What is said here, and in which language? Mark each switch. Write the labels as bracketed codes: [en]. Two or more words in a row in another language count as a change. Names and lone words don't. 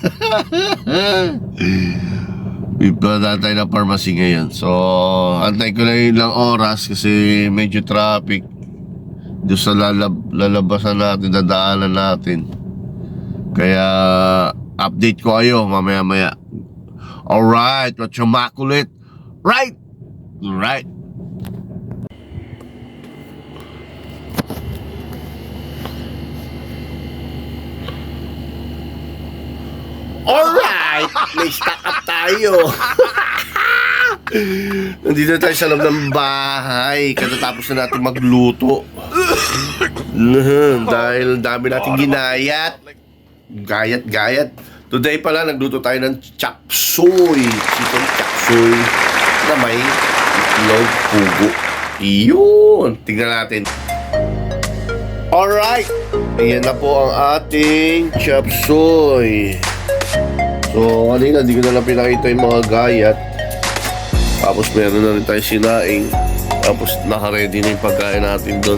[tl] Pipunta tayo ng pharmacy ngayon. So, antay ko na ilang oras kasi medyo traffic. Doon sa lalabasan natin, dadaanan natin. Kaya, update ko kayo mamaya-maya. [en] Alright, what's your makulit? Right! [tl] Alright. Alright, may [en] stock up [tl] tayo. Nandito tayo sa loob ng bahay. Katatapos na natin magluto. Dahil dami natin ginayat. Gayat. Today pala nagluto tayo ng chop suey. Chicken chop suey na may itlog pugo. Iyon, tingnan natin. Alright, ayan na po ang ating chop suey. So, kanina di ko na lang pinakita yung mga gayat. Tapos meron na rin tayo sinaing. Tapos naka-ready na yung pagkain natin doon.